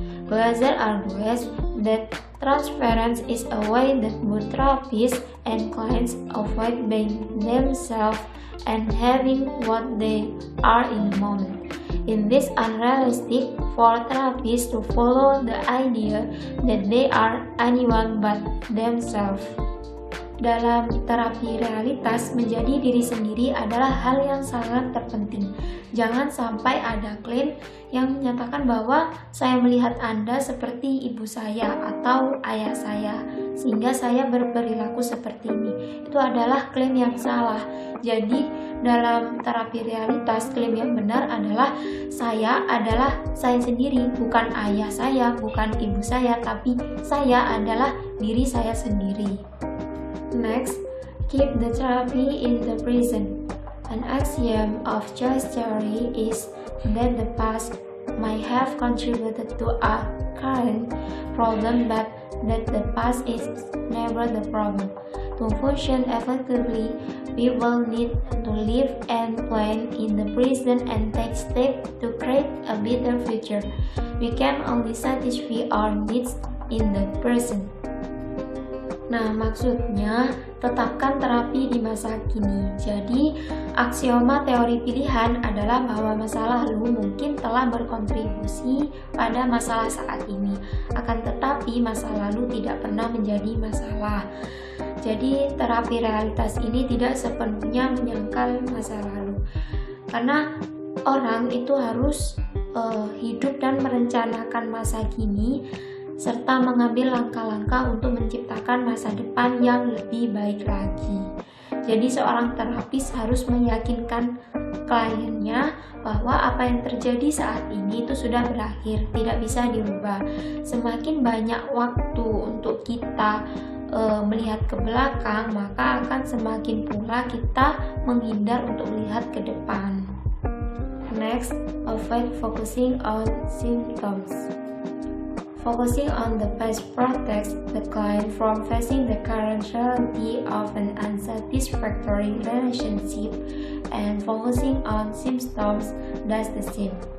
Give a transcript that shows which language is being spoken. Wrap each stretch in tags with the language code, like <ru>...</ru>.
<en>Glasser argues that transference is a way that both therapists and clients avoid being themselves and having what they are in the moment. In this unrealistic for therapists to follow the idea that they are anyone but themselves.</en> <id>Dalam terapi realitas, menjadi diri sendiri adalah hal yang sangat terpenting. Jangan sampai ada klaim yang menyatakan bahwa saya melihat Anda seperti ibu saya atau ayah saya, sehingga saya berperilaku seperti ini. Itu adalah klaim yang salah. Jadi, dalam terapi realitas, klaim yang benar adalah saya sendiri, bukan ayah saya, bukan ibu saya, tapi saya adalah diri saya sendiri.</id> <en>Next, keep the therapy in the present. An axiom of choice theory is that the past might have contributed to a current problem, but that the past is never the problem. To function effectively, people need to live and plan in the present and take steps to create a better future. We can only satisfy our needs in the present.</en> <id>Nah, maksudnya tetapkan terapi di masa kini. Jadi, aksioma teori pilihan adalah bahwa masa lalu mungkin telah berkontribusi pada masalah saat ini. Akan tetapi, masa lalu tidak pernah menjadi masalah. Jadi, terapi realitas ini tidak sepenuhnya menyangkal masa lalu. Karena orang itu harus hidup dan merencanakan masa kini serta mengambil langkah-langkah untuk menciptakan masa depan yang lebih baik lagi. Jadi seorang terapis harus meyakinkan kliennya bahwa apa yang terjadi saat ini itu sudah berakhir, tidak bisa dirubah. Semakin banyak waktu untuk kita melihat ke belakang, maka akan semakin pula kita menghindar untuk melihat ke depan.</id> <en>Next, avoid focusing on symptoms. Focusing on the past protects the client from facing the current reality of an unsatisfactory relationship, and focusing on symptoms does the same.</en>